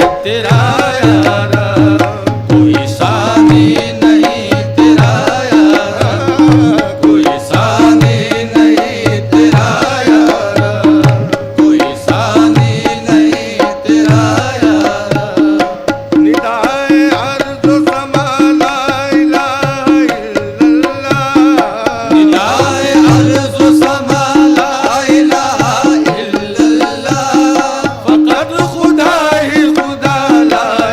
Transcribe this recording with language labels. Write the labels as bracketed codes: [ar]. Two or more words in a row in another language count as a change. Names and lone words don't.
[pa] تیرا یارا، کوئی ثانی نہیں تیرا یارا، کوئی ثانی نہیں تیرا یارا، کوئی ثانی نہیں تیرا یارا. [ur] ندائے ارض سما [ar] لا إله إلا الله, [ur] ندائے ارض سما [ar] لا إله إلا الله, [ur] فقط خدا ہی خدا ला